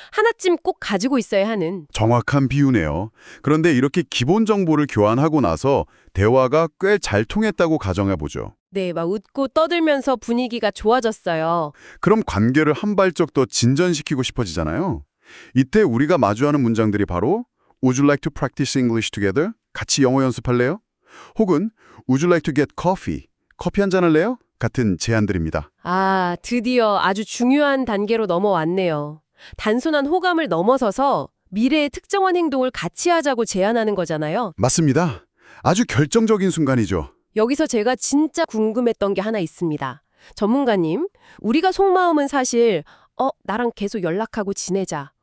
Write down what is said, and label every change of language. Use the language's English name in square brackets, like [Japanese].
[Korean] 하나쯤 꼭 가지고 있어야 하는. 정확한 비유네요. 그런데 이렇게 기본 정보를 교환하고 나서 대화가 꽤 잘 통했다고 가정해보죠. 네, 막 웃고 떠들면서 분위기가 좋아졌어요. 그럼 관계를 한 발짝 더 진전시키고 싶어지잖아요. 이때 우리가 마주하는 문장들이 바로 [English] Would you like to practice English together? [Korean] 같이 영어 연습할래요? [English] 혹은 Would you like to get coffee? [Korean] 커피 한잔 할래요? 같은 제안들입니다. 아, 드디어 아주 중요한 단계로 넘어왔네요. 단순한 호감을 넘어서서 미래의 특정한 행동을 같이 하자고 제안하는 거잖아요. 맞습니다. 아주 결정적인 순간이죠. 여기서 제가 진짜 궁금했던 게 하나 있습니다. 전문가님, 우리가 속마음은 사실 나랑 계속 연락하고 지내자.